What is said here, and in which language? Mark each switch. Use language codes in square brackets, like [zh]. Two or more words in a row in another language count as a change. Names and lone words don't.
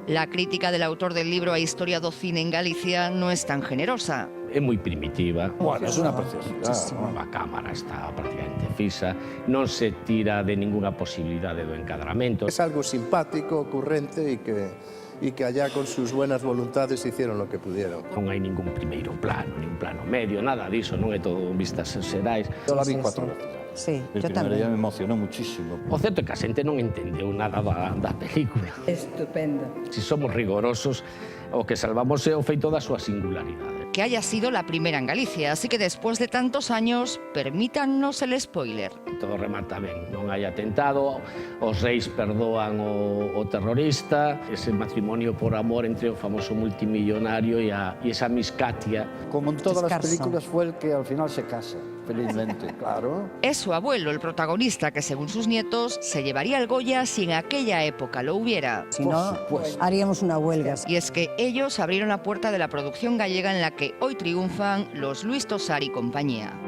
[es] La crítica del autor del libro A Historia do Cine en Galicia no es tan generosa. [gl] É moi primitiva. [es] Bueno, es una preciosidade. [gl] A cámara está prácticamente fisa, non se tira de ninguna posibilidade do encadramento. [es] Es algo simpático, ocurrente y que allá con sus buenas voluntades hicieron lo que pudieron. [gl] Non hai ningún primeiro plano, nin plano medio, nada diso, non é todo vistas xerais. [es] Yo la vi 4 veces. Sí, El yo primer día también. me emocionó muchísimo. [gl] O certo é que a xente non entendeu nada da película. [es] Estupendo. [gl] Si somos rigorosos, o que salvamos é o feito da súa singularidade. [es] Que haya sido la primera en Galicia, así que después de tantos años, permítannos el spoiler. [gl] Todo remata ben, non hai atentado, os reis perdoan o terrorista, ese matrimonio por amor entre o famoso multimillonario e esa Miss Katia. [es] Como en todas las Descarso. películas fue el que al final se casa, felizmente, claro. Es su abuelo el protagonista que, según sus nietos, se llevaría el Goya si en aquella época lo hubiera. Si Por no, supuesto. haríamos una huelga. Y es que ellos abrieron la puerta de la producción gallega en la que hoy triunfan los Luis Tosar y compañía.